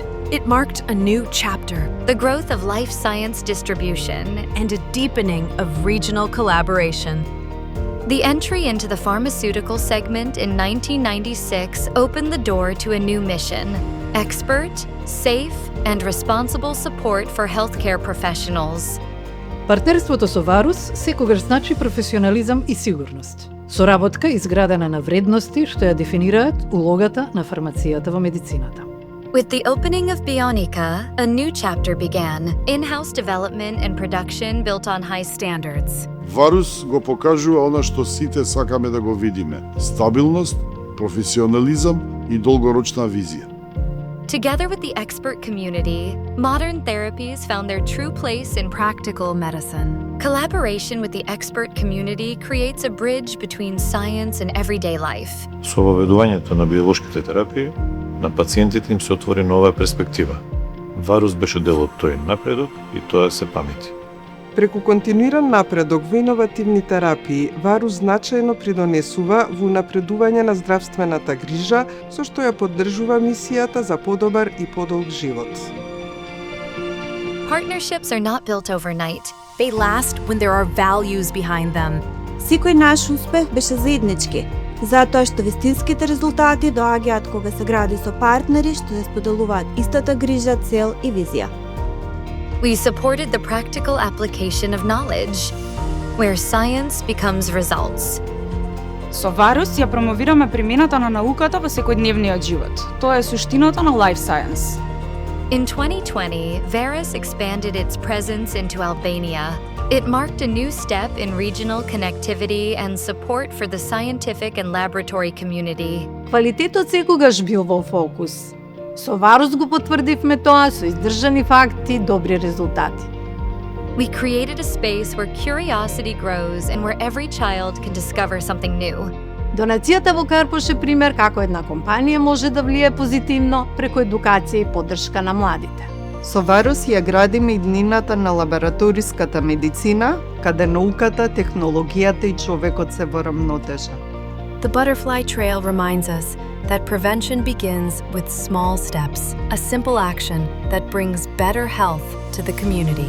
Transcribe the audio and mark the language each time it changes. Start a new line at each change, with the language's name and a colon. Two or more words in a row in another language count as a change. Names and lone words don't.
English: It marked a new chapter, the growth of life science distribution, and a deepening of regional collaboration. The entry into the pharmaceutical segment in 1996 opened the door to a new mission: expert, safe, and responsible support for healthcare professionals.
Macedonian: Партнерството со Варус секогаш значи професионализам и сигурност. Соработка изградена на вредности што ја дефинираат улогата на фармацијата во медицината.
English: With the opening of Bionica, a new chapter began, in-house development and production built on high standards.
Macedonian: Варус го покажува она што сите сакаме да го видиме: стабилност, професионализам и долгорочна визија.
English: Together with the expert community, modern therapies found their true place in practical medicine. Collaboration with the expert community creates a bridge between science and everyday life.
Macedonian: Со воведувањето на биолошките терапии, на пациентите им се отвори нова перспектива. Варус беше дел од тој напредок и тоа се памети. Преку континуиран напредок во иновативни терапии, Варус значајно придонесува во напредување на здравствената грижа, со што ја поддржува мисијата за подобар и подолг живот.
English: Partnerships are not built overnight. They last when there are values behind them.
Macedonian: Секој наш успех беше заеднички, затоа што вистинските резултати доаѓаат кога се гради со партнери што се споделуваат истата грижа, цел и визија.
English: We supported the practical application of knowledge, where science becomes results.
Macedonian: Со Варус ја промовираме примената на науката во секојдневниот живот. Тоа е суштината на
English: Life Science. In 2020, Varus expanded its presence into Albania. It marked a new step in regional connectivity and support for the scientific and laboratory community.
Macedonian: Квалитетот секогаш бил во фокус. Со Варус го потврдивме тоа со издржани факти, добри резултати.
English: We created a space where curiosity grows and where every child can discover something new.
Macedonian: Донацијата во Карпош е пример како една компанија може да влие позитивно преку едукација и поддршка на младите. Со Варус ја градиме иднината на лабораториската медицина, каде науката, технологијата и човекот се во рамнотежа.
English: The butterfly trail reminds us that prevention begins with small steps, a simple action that brings better health to the community.